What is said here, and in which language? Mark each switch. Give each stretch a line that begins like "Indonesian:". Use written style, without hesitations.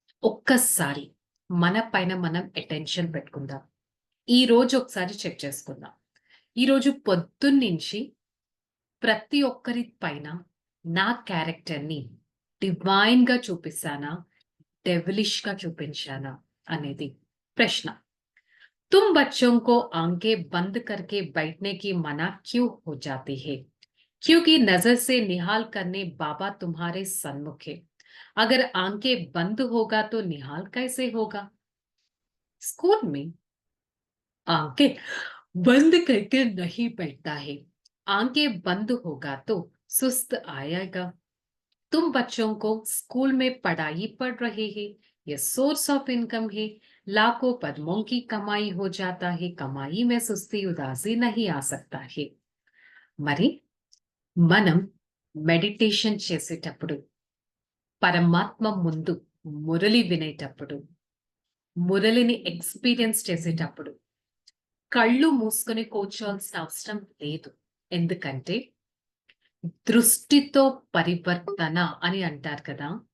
Telugu: ఒక్కసారి మన పైన మనం అటెన్షన్ పెట్టుకుందాం. ఈ రోజు ఒకసారి చెక్ చేసుకుందాం. ఈరోజు పొద్దున్నుంచి ప్రతి ఒక్కరి పైన నా క్యారెక్టర్ని డివైన్ గా చూపిస్తానా, డెవిలిష్ గా చూపించానా అనేది ప్రశ్న.
Hindi: तुम बच्चों को आंखें बंद करके बैठने की मना क्यों हो जाती है? क्योंकि नजर से निहाल करने बाबा तुम्हारे सन्मुख है. अगर आंखें बंद होगा तो निहाल कैसे होगा? स्कूल में आंखें बंद करके नहीं बैठता है. आंखें बंद होगा तो सुस्त आएगा. तुम बच्चों को स्कूल में पढ़ाई पढ़ रहे हैं, ये
English: source of income
Hindi: है. लाखों पद्मों की कमाई हो जाता है. कमाई में सुस्ती उदासी नहीं आ सकता है.
Telugu: మరి మనం మెడిటేషన్ చేసేటప్పుడు, పరమాత్మ ముందు మురళి వినేటప్పుడు, మురళిని ఎక్స్పీరియన్స్ చేసేటప్పుడు కళ్ళు మూసుకొని కూర్చోవాల్సిన అవసరం లేదు. ఎందుకంటే దృష్టితో పరివర్తన అని అంటారు కదా.